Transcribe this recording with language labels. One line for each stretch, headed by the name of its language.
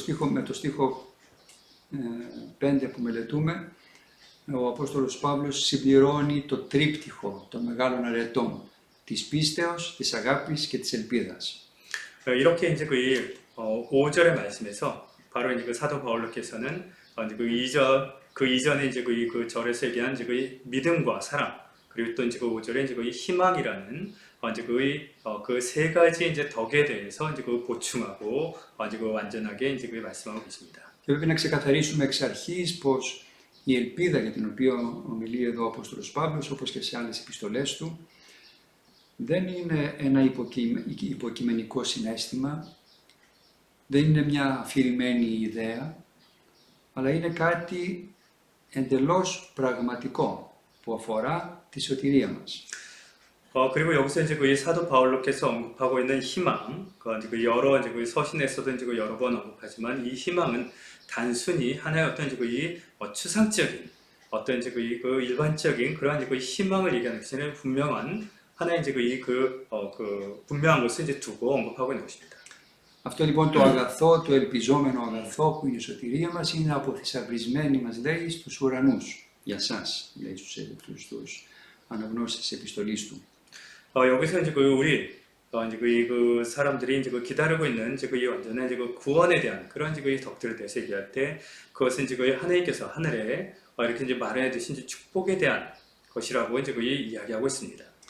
Greek: με το στίχο 5 που μελετούμε, ο Απόστολος Παύλος συμπληρώνει το τρίπτυχο των μεγάλων αρετών της πίστεως, της αγάπης και της ελπίδας.
Korean: 이렇게 이제 그 5절의 말씀에서 바로 이제 그 사도 바울로께서는 이제 그 이전에 이제 그 절에서 얘기한 이제 그 믿음과 사랑 그리고 또 이제 그 5절에 이제 그 희망이라는 이제 그 세 가지 이제 덕에 대해서 이제 그 보충하고 이제 그 완전하게 이제 그 말씀하고 계십니다.
Greek: Και πρέπει να ξεκαθαρίσουμε εξ αρχής πως η ελπίδα για την οποία ομιλεί εδώ ο Απόστολος Παύλος, όπως και σε άλλες επιστολές του, δεν είναι ένα υποκειμενικό συναίσθημα, δεν είναι μια αφηρημένη ιδέα, αλλά είναι κάτι εντελώς πραγματικό που αφορά τη σωτηρία μας.
Korean: 그리고 여기서 이제 그 사도 바울로께서 언급하고 있는 희망, 그 여러 이제 그 서신에서도 이제 그 여러 번 언급하지만 이 희망은 단순히 하나의 어떤 이제 그 추상적인 어떤 이제 그 일반적인 그러한 이제 그 희망을 얘기하는 것은 분명한 하나의 이제 그 분명한 것을 이제 두고 언급하고 있는 것입니다.
Greek: Αυτό λοιπόν το αγαθό, το ελπιζόμενο αγαθό που είναι η σωτηρία μας είναι αποθυσαυρισμένη, μας λέει, στους ουρανούς. Για σας, λέει στους αναγνώστες της επιστολής του.
Korean: 여기서 이제 이제 그 사람들이 이제 그 기다리고 있는 이제 그 완전한 이제 그 구원에 대한 그런 이제 그 덕들에 대해서 얘기할 때 그것은 이제 그 하나님께서 하늘에 이렇게 이제 마련해 두신 이제 축복에 대한 것이라고 이제 그 이야기하고 있습니다.